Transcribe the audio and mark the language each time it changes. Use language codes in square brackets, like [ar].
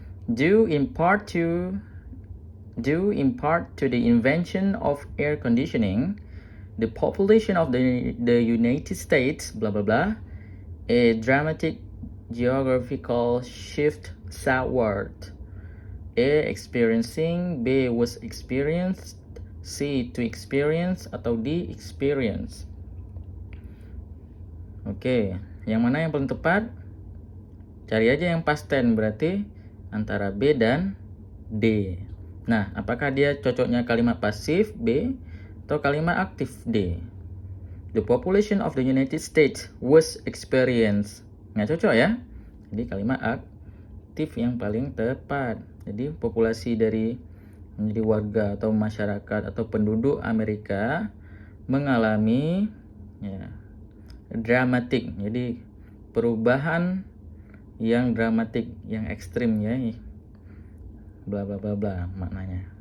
[en] Due in part to the invention of air conditioning, the population of the United States, blah blah blah, a dramatic geographical shift southward. A experiencing, B was experienced, C to experience, atau D experience. [id] Oke, yang mana yang paling tepat? Cari aja yang past tense, berarti antara B dan D. Nah, apakah dia cocoknya kalimat pasif B atau kalimat aktif D? [en] The population of the United States was experienced. [id] Nggak cocok ya? Jadi kalimat aktif yang paling tepat. Jadi populasi dari menjadi warga atau masyarakat atau penduduk Amerika mengalami ya, dramatik. Jadi perubahan yang dramatik, yang ekstrim ya, bla bla bla bla maknanya.